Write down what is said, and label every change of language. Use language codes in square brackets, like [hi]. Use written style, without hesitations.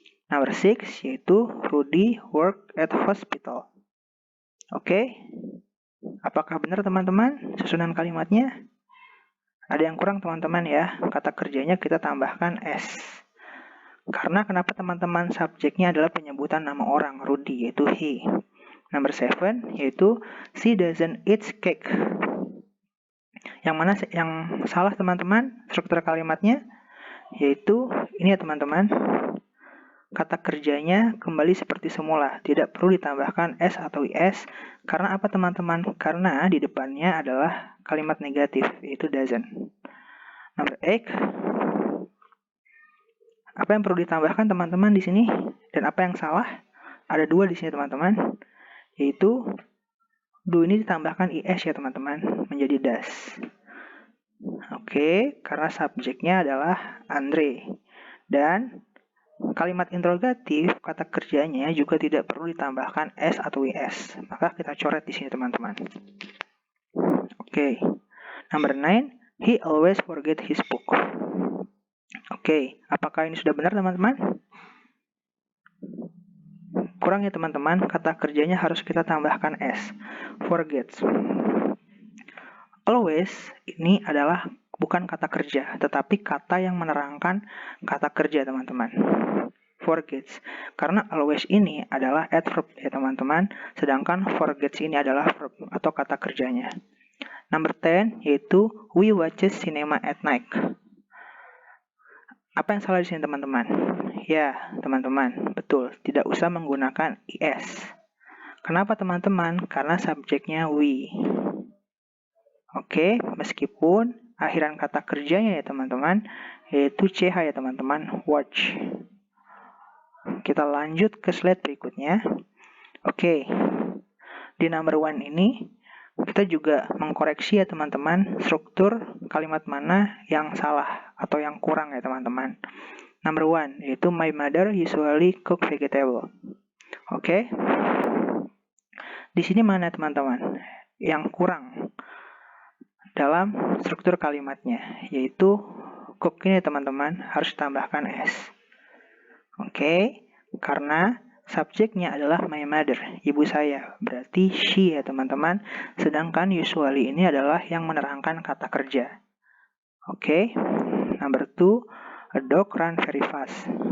[en] Number 6 yaitu Rudy work at hospital. Oke. [id] Apakah benar teman-teman susunan kalimatnya? Ada yang kurang teman-teman ya, kata kerjanya kita tambahkan s. Karena kenapa teman-teman subjeknya adalah penyebutan nama orang, Rudy, yaitu he. [en] Number 7 yaitu she doesn't eat cake. [id] Yang mana yang salah teman-teman struktur kalimatnya? Yaitu ini ya teman-teman. Kata kerjanya kembali seperti semula, tidak perlu ditambahkan s atau is. Karena apa teman-teman? Karena di depannya adalah kalimat negatif, yaitu doesn't. [en] Number 8. [id] Apa yang perlu ditambahkan teman-teman di sini? Dan apa yang salah? Ada dua di sini teman-teman, yaitu do ini ditambahkan is ya teman-teman, menjadi does. Oke, karena subjeknya adalah Andre. Dan kalimat interrogatif, kata kerjanya juga tidak perlu ditambahkan s atau is. Maka kita coret di sini teman-teman. Oke. [en] Number 9, he always forget his book. [id] Oke, apakah ini sudah benar teman-teman? Kurang ya teman-teman, kata kerjanya harus kita tambahkan s. Forgets. Always ini adalah bukan kata kerja, tetapi kata yang menerangkan kata kerja teman-teman. Forgets. Karena always ini adalah adverb ya teman-teman, sedangkan forgets ini adalah verb atau kata kerjanya. [en] Number 10 yaitu we watches cinema at night. [id] Apa yang salah di sini teman-teman? Ya, teman-teman, betul, tidak usah menggunakan is. Kenapa teman-teman? Karena subjeknya we. Oke, meskipun akhiran kata kerjanya ya teman-teman, yaitu ch ya teman-teman, watch. Kita lanjut ke slide berikutnya. Oke, di number 1 ini kita juga mengkoreksi ya teman-teman struktur kalimat mana yang salah atau yang kurang ya teman-teman. [en] Number 1 yaitu my mother usually cook vegetable. Oke. [id] Di sini mana teman-teman yang kurang dalam struktur kalimatnya, yaitu cook ini teman-teman harus tambahkan s. Oke, karena subjeknya adalah my mother, ibu saya. Berarti she ya teman-teman. Sedangkan usually ini adalah yang menerangkan kata kerja. Oke. [en] Number 2, a dog run very fast.